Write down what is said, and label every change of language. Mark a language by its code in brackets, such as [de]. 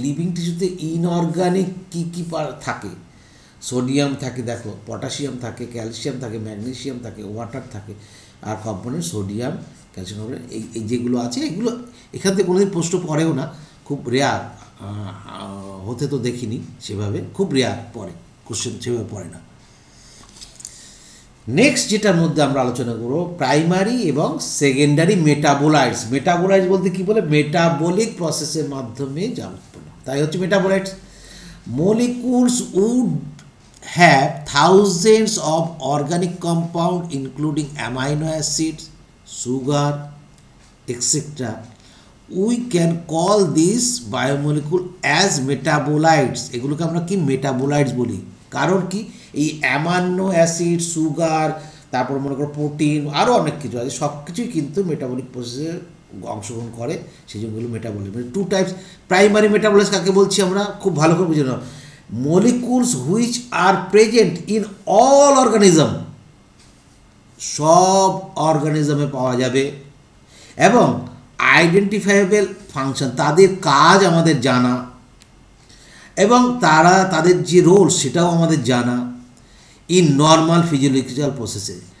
[bn] Living টিস্যুতে inorganic কী কী থাকে, sodium থাকে, দেখো পটাশিয়াম থাকে, ক্যালসিয়াম থাকে, ম্যাগনেসিয়াম থাকে, ওয়াটার থাকে, আর কম্পোনেন্ট সোডিয়াম, ক্যালসিয়াম কম্পোনেন্ট, এই যেগুলো আছে এগুলো এখান থেকে কোনোদিন প্রশ্ন পড়েও না, খুব রেয়ার হতে তো দেখিনি সেভাবে, খুব রেয়ার পড়ে, কোশ্চেন সেভাবে পড়ে না। নেক্সট যেটার মধ্যে আমরা আলোচনা করব প্রাইমারি এবং সেকেন্ডারি মেটাবোলাইটস। মেটাবোলাইটস বলতে কী বলে, মেটাবলিক প্রসেসের মাধ্যমে যা উৎপন্ন, তাই হচ্ছে metabolites. [en] molecules would have thousands of organic compound including amino acids, sugar, etc. We can call these biomolecule as metabolites. [bn] এগুলোকে আমরা কি মেটাবোলাইটস বলি, কারণ কি এই অ্যামাইনো অ্যাসিড, সুগার, তারপর মনে করো প্রোটিন, আরও অনেক কিছু আছে, সব কিছুই কিন্তু মেটাবলিক প্রসেসে অংশগ্রহণ করে, সেই জন্য মেটাবলিক। মানে টু টাইপস। প্রাইমারি মেটাবলাইটস কাকে বলছি আমরা খুব ভালো করে বুঝে নাও, [en] molecules which are present in all organism, [bn] সব অর্গানিজমে পাওয়া যাবে, এবং আইডেন্টিফাইয়েবল ফাংশন, তাদের কাজ আমাদের জানা, এবং তাদের যে রোল সেটাও আমাদের জানা ইন নর্মাল ফিজিওলজিক্যাল প্রসেসে।